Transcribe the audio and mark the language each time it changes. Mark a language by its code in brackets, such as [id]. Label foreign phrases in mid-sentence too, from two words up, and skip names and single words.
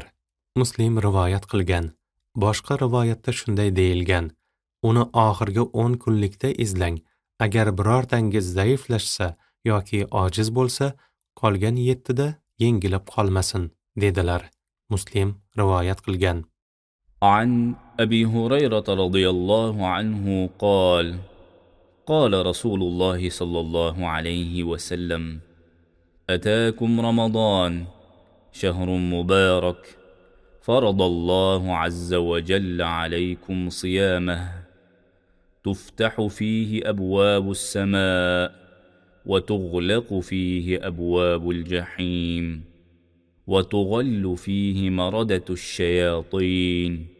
[uz] Muslim rivoyat qilgan. Boshqa rivoyatda shunday deyilgan: "Uni oxirgi 10 kunlikda izlang. Agar birortangiz zaiflashsa yoki ojiz bo'lsa, qolgan 7da yengilib qolmasin", dedilar. Muslim rivoyat qilgan. [ar] عن أبي هريرة رضي الله عنه قال قال رسول الله صلى الله عليه وسلم أتاكم رمضان شهر مبارك فرض الله عز وجل عليكم صيامه تفتح فيه أبواب السماء وتغلق فيه أبواب الجحيم وتغل فيه مردة الشياطين